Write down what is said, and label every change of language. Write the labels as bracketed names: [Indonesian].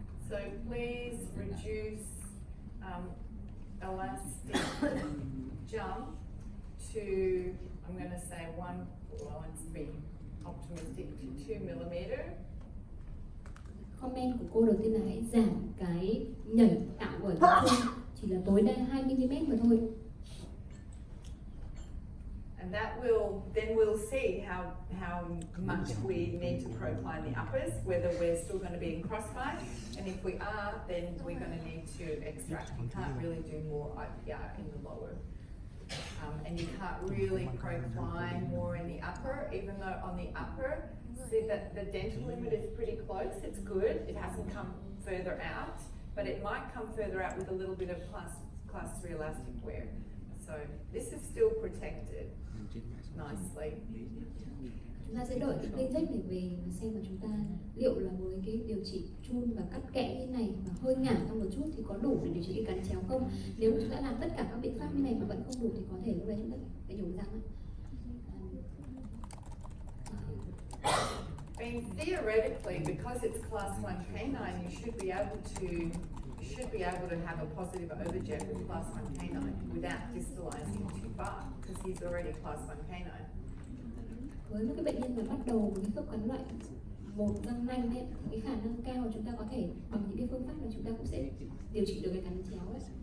[English] So please reduce elastic jump to, I'm going to say let's be optimistic, to 2 millimeter. [Vietnamese] Comment của cô đầu tiên là hãy giảm cái nhảy tạo của tập trung chỉ là tối đa 2 mm mà thôi. [English] And that will, then we'll see how much we need to procline the uppers, whether we're still going to be in crossbite, and if we are, then we're going to need to extract. You can't really do more IPR in the lower. And you can't really procline more in the upper, even though on the upper, see that the dental limit is pretty close, it's good, it hasn't come further out, but it might come further out with a little bit of class 3 elastic wear. So this is still protected nicely. [Vietnamese] Chúng ta sẽ đợi cái clinic này về và xem mà chúng ta liệu là với cái điều trị chun và cắt kẽ như này và hơi ngả trong một chút thì có đủ để điều trị cái cắn chéo không. Nếu mà chúng ta làm tất cả các biện pháp như này mà vẫn không đủ thì có thể lúc đấy chúng ta phải nhổ răng. [English] I mean, theoretically, because it's class 1 canine, you should be able to have a positive overjet with class 1 canine without distalizing too far, because he's already class 1 canine. [Vietnamese] Với một cái bệnh nhân mà bắt đầu với cái khớp cắn loại một răng nanh ấy, thì cái khả năng cao chúng ta có thể bằng những cái phương pháp là chúng ta cũng sẽ điều trị được cái cắn chéo ấy.